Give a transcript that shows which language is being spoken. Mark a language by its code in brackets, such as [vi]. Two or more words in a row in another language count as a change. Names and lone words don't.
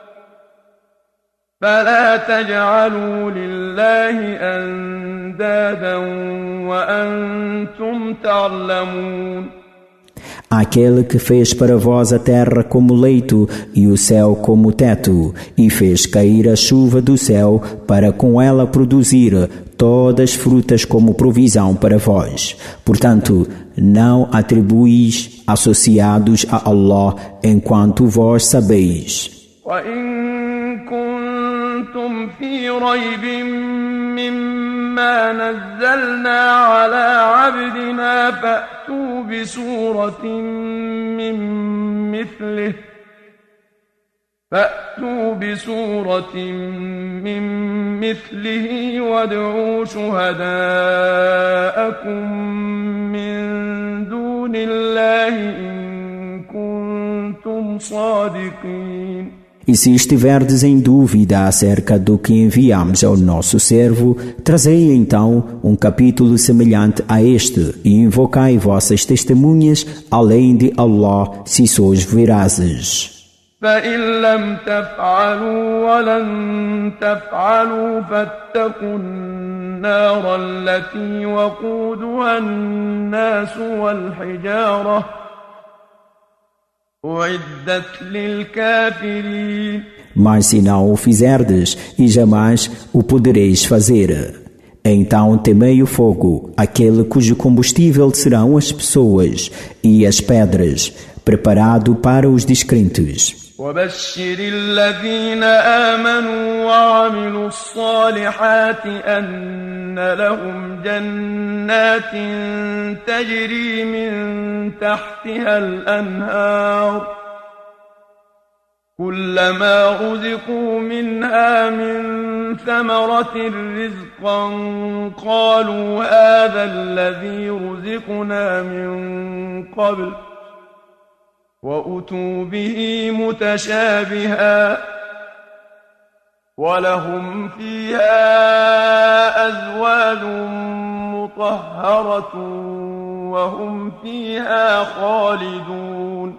[ar] فلا تجعلوا لله أندادا وأنتم تعلمون. [pt] Aquele que fez para vós a terra como leito e o céu como teto, e fez cair a chuva do céu para com ela produzir todas as frutas como provisão para vós. Portanto, não atribuís associados a Allah enquanto vós sabeis. [ar] وَإِن كُنتُمْ فِي رَيْبٍ مِّمَّا نَزَّلْنَا عَلَىٰ عَبْدِنَا فَأْتُوا بِسُورَةٍ مِّن مِّثْلِهِ وَادْعُوا شُهَدَاءَكُم مِّن دُونِ اللَّهِ إِن كُنتُمْ صَادِقِينَ. [pt] E se estiverdes em dúvida acerca do que enviamos ao nosso servo, trazei então um capítulo semelhante a este e invocai vossas testemunhas além de Allah, se sois verazes. [ar] فَإِن لَّمْ تَفْعَلُوا وَلَن تَفْعَلُوا فَاتَّقُوا النَّارَ الَّتِي وَقُودُهَا النَّاسُ وَالْحِجَارَةُ أُعِدَّتْ لِلْكَافِرِينَ. [pt] Mas se não o fizerdes, e jamais o podereis fazer, então temei o fogo, aquele cujo combustível serão as pessoas e as pedras, preparado para os descrentes. [ar] وَبَشِّرِ الَّذِينَ آمَنُوا وَعَمِلُوا الصَّالِحَاتِ أَنَّ لَهُمْ جَنَّاتٍ تَجْرِي مِن تَحْتِهَا الْأَنْهَارُ كُلَّمَا رُزِقُوا مِنْهَا مِن ثَمَرَةٍ رِّزْقًا قَالُوا هَٰذَا الَّذِي رُزِقْنَا مِن قَبْلُ وَأُتُوا بِهِ مُتَشَابِهًا وَلَهُمْ فِيهَا أَزْوَاجٌ مُّطَهَّرَةٌ وَهُمْ فِيهَا خَالِدُونَ.